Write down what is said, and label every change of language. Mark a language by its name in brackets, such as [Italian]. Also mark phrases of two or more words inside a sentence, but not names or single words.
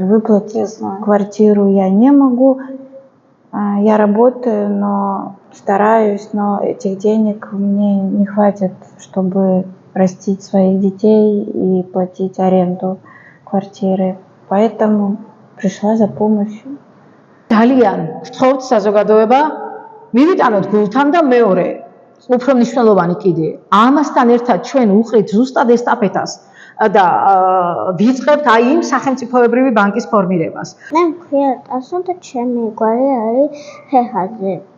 [Russian] Выплатить квартиру я не могу. Я работаю, но стараюсь, но этих денег мне не хватит, чтобы растить своих детей и платить аренду квартиры. Поэтому пришла за помощью. [Georgian] ძალიან ვთხოვთ საზოგადოება, მივიტანოთ გულთან და მეორე, უფრო მნიშვნელოვანი კიდე, ამასთან ერთად ჩვენ უყრით ზუსტად ესტაფეტას და ვიწყებთ აი იმ სახელმწიფოებრივი ბანკის ფორმირებას. მე მქვია ტასო და ჩემი გვარი არის ფეხაძე.